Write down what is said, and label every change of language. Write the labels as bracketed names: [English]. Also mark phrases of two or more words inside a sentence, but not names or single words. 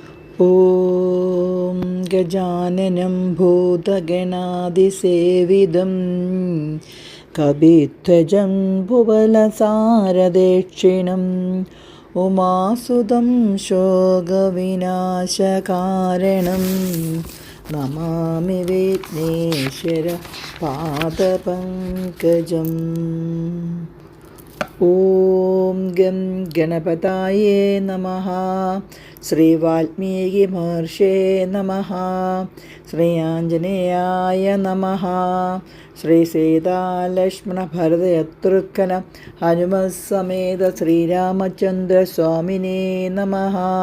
[Sanskrit] ॐ गजाननं भूतगणादिसेवितं कपिध्वजं भुवलसारदक्षिणम् उमासुतं शोकविनाशकारणं नमामि विघ्नेश्वर पादपङ्कजम्। ॐ गं गणपताये नमः। ശ്രീ വാൽമീകി മഹർഷേ നമഃ. ശ്രീ ആഞ്ജനേയായ നമഃ. ശ്രീ സീതാലക്ഷ്മണ ഭരതശത്രുഘ്ന ഹനുമത്സമേത ശ്രീരാമചന്ദ്ര സ്വാമിനേ നമഃ.